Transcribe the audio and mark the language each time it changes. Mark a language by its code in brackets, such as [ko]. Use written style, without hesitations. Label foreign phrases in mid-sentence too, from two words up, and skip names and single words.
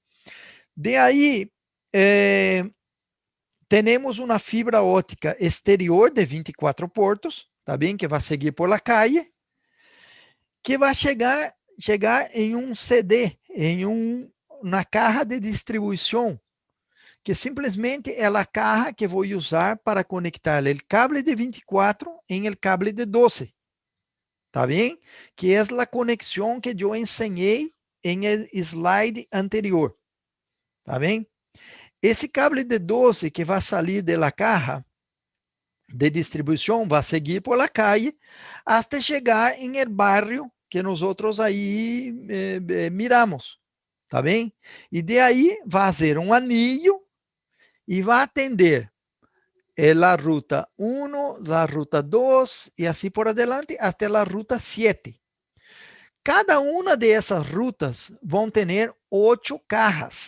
[es] De ahí, tenemos una fibra óptica exterior de 24 puertos, ¿está bien? Que va a seguir por la calle, que va a llegar en un CD, en una caja de distribución que [pt] simplesmente é a caja que vou usar para conectar o cable de 24 em el cable de 12. ¿Está bem? Que é a conexão que eu ensinei em el slide anterior. ¿Está bem? Esse cable de 12 que vai sair da caja de distribuição vai seguir [es] por la calle [pt] até chegar em el barrio que nós outros aí miramos. Tá bem? E de aí vai fazer um anillo e vai atender a ruta 1, a ruta 2 e assim por adelante até a ruta 7. Cada uma dessas rutas vão ter 8 cajas.